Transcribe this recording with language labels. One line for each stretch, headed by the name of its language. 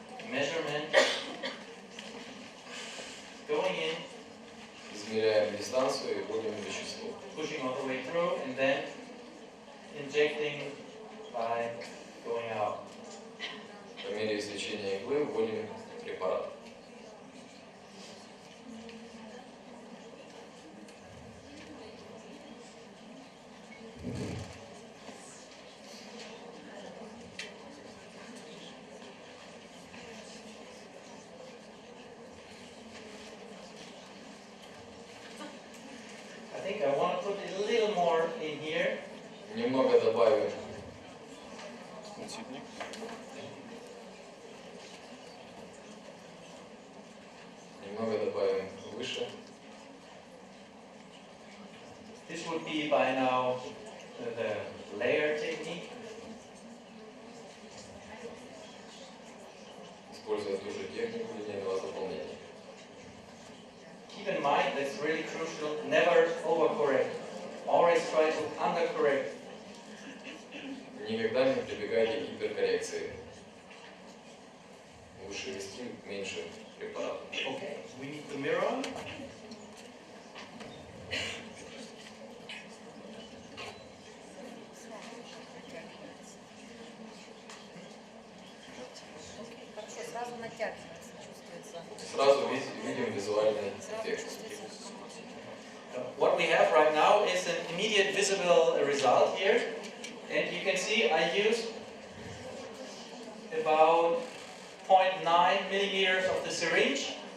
English: Measurement. Going in.
Russian: Измеряем дистанцию и вводим вещество.
English: Pushing all the way through and then injecting by going out.
Russian: По мере извлечения иглы вводим препарат.
English: I think I want to put a little more in here.
Russian: Немного добавим. Немного добавим выше.
English: This would be by now the layer technique.
Russian: Используя ту же технику линейного заполнения.
English: Keep in mind, that's really crucial, never overcorrect. Always try to undercorrect.
Russian: Никогда не прибегайте к гиперкоррекции. Лучше вести меньше препаратов.
English: Okay, we need the mirror.
Russian: Сразу натягивается, чувствуется. Сразу видим визуальный эффект.
English: What we have right now is an immediate visible result here. And you can see I used about 0.9 millimeters of the syringe